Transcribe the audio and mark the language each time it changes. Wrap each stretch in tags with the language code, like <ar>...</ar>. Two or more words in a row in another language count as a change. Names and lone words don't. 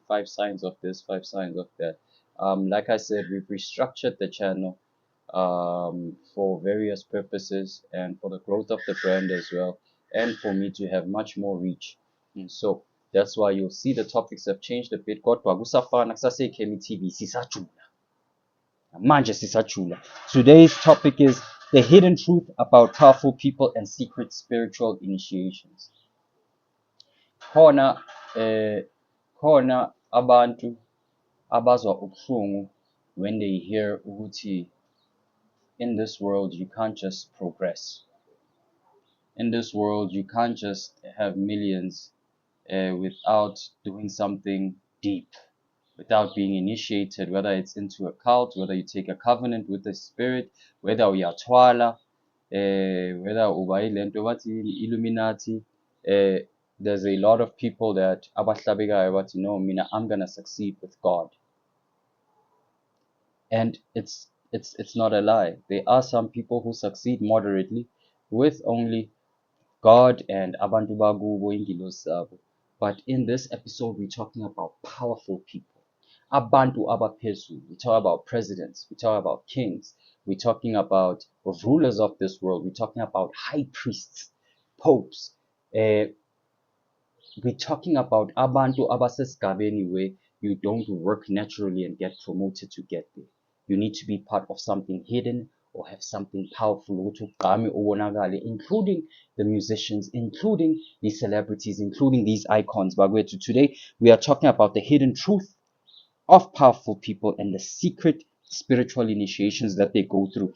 <en>5 signs of this, 5 signs of that. Like I said, we've restructured the channel for various purposes and for the growth of the brand as well, and for me to have much more reach. And so that's why you'll see the topics have changed a bit. Today's topic is the hidden truth about powerful people and secret spiritual initiations.</en> <zu>Khona abantu abazwa ubuhlungu</zu> <en>when they hear ukuthi in this world you can't just progress. In this world you can't just have millions without doing something deep, without being initiated, whether it's into a cult, whether you take a covenant with the spirit, whether uyathwala, whether</en> <zu>ubayilento bathi</zu> <en>Illuminati. There's a lot of people that</en> <zu>abahlabekayo bathi</zu> <en>no, mina I'm gonna succeed with God. And it's not a lie. There are some people who succeed moderately with only God and</en> <zu>abantu bakubo ingilosi zabo.</zu> <en>But in this episode, we're talking about powerful people.</en> <zu>Abantu abaphezulu.</zu> <en>We talk about presidents. We talk about kings. We're talking about rulers of this world. We're talking about high priests, popes. We're talking about</en> <zu>abantu abasesigabeni</zu> <en>where you don't work naturally and get promoted to get there. You need to be part of something hidden or have something powerful, including the musicians, including the celebrities, including these icons. But today we are talking about the hidden truth of powerful people and the secret spiritual initiations that they go through.</en>